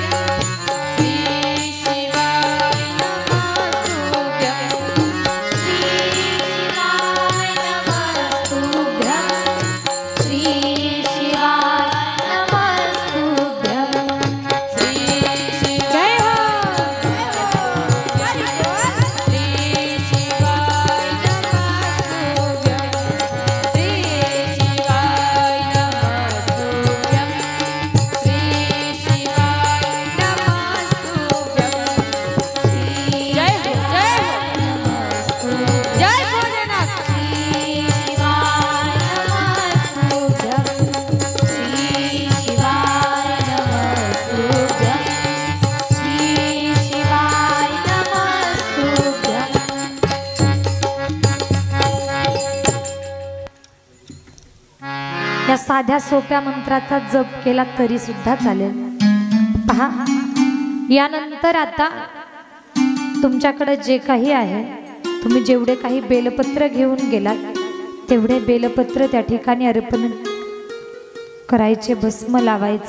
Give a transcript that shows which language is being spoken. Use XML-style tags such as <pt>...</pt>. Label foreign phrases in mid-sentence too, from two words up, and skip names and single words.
<sa>श्री शिवाय नमस्तुभ्यं। श्री शिवाय नमस्तुभ्यं। श्री शिवाय नमस्तुभ्यं।</sa> <hi>जय हो।</hi> <sa>हरि बोल। श्री शिवाय नमस्तुभ्यं। श्री शिवाय नमस्तुभ्यं। श्री शिवाय नमस्तुभ्यं।</sa> <hi>जय हो। जय हो। जय भोलेनाथ।</hi> <sa>श्री शिवाय नमस्तुभ्यं। श्री शिवाय नमस्तुभ्यं। श्री शिवाय नमस्तुभ्यं।</sa> <mr>या साध्या सोप्या मंत्राचा जप केला तरी सुद्धा चालेल। पहा यानंतर आता तुमच्याकडे जे काही आहे, तुम्ही जेवढे काही बेलपत्र घेऊन गेलात तेवढे बेलपत्र त्या ठिकाणी अर्पण करायचे, भस्म लावायचा।</mr>